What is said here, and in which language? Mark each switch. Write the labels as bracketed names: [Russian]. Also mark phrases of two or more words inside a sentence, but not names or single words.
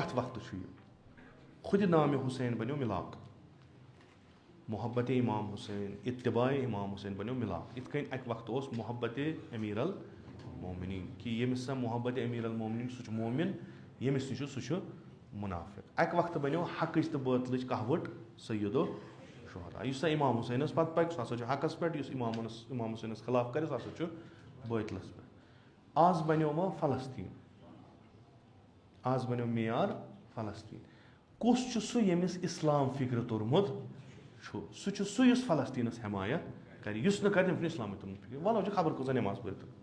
[Kashmiri] پرٛٮ۪تھ وقتہٕ چھُ یہِ خُدِ نامِ حُسین بَنیو مِلاق محبتِ اِمام حُسین اتباعِ اِمام حُسین بَنیو مِلاق یِتھ کٔنۍ اَکہِ وقتہٕ اوس محبتِ امیٖر المومنیٖن کہِ ییٚمِس سا محبتِ امیٖر المومنیٖن سُہ چھُ مومِن ییٚمِس نِش چھُ سُہ چھُ مُنافِق اَکہِ وقتہٕ بَنیو حقٕچ تہٕ بٲطلٕچ کہوَٹ سیدو شُہدا یُس سا اِمام حُسینَس پَتہٕ پَکہِ سُہ ہسا چھُ حقَس پٮ۪ٹھ یُس اِمام حُسینَس خٕلاف کَرِ سُہ ہسا چھُ بٲطلَس پٮ۪ٹھ آز بَنیو وۄنۍ فلسطیٖن آز بَنیو معیار فلسطیٖن کُس چھُ سُہ ییٚمِس اِسلام فِکرِ توٚرمُت چھُ سُہ چھُ سُہ یُس فلسطیٖنَس حمایت کَرِ یُس نہٕ کَرِ تٔمِس چھُنہٕ اِسلامٕے توٚرمُت فِکرِ وَلہٕ چھُ خبر کۭژاہ نٮ۪ماز پٔرِتھ